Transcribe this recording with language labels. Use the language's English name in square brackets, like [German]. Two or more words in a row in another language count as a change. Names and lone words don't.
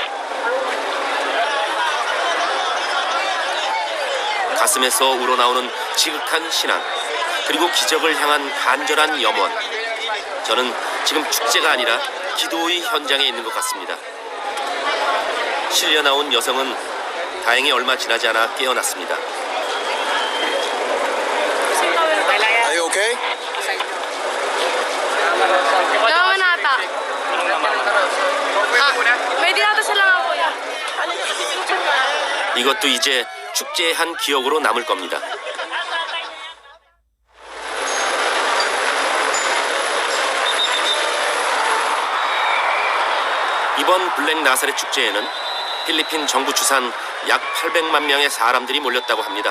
[Korean] 가슴에서 우러나오는 지극한 신앙, 그리고 기적을 향한 간절한 염원. 저는 지금 축제가 아니라 기도의 현장에 있는 것 같습니다. 실려 나온 여성은 다행히 얼마 지나지 않아 깨어났습니다. [English] Are you okay? [Filipino] May dinadasan lang ako yan. [Korean] 이것도 이제 축제의 한 기억으로 남을 겁니다. 이번 블랙 나사렛 축제에는 필리핀 정부 추산 약 800만 명의 사람들이 몰렸다고 합니다.